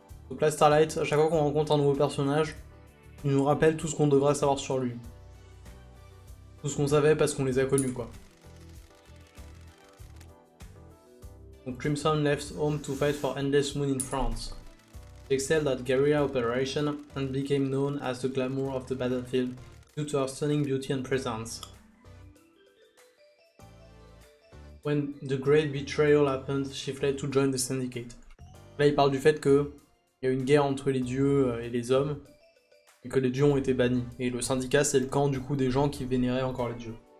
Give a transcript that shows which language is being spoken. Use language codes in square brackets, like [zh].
[fr] Donc là, Starlight, à chaque fois qu'on rencontre un nouveau personnage, il nous rappelle tout ce qu'on devrait savoir sur lui. Tout ce qu'on savait parce qu'on les a connus, quoi. Donc [en] Crimson left home to fight for Endless Moon in France. She excelled at guerrilla operation and became known as the glamour of the battlefield due to her stunning beauty and presence. When the great betrayal happened, she fled to join the syndicate. [fr] Là, il parle du fait que il y a une guerre entre les dieux et les hommes, et que les dieux ont été bannis. Et le syndicat, c'est le camp du coup des gens qui vénéraient encore les dieux.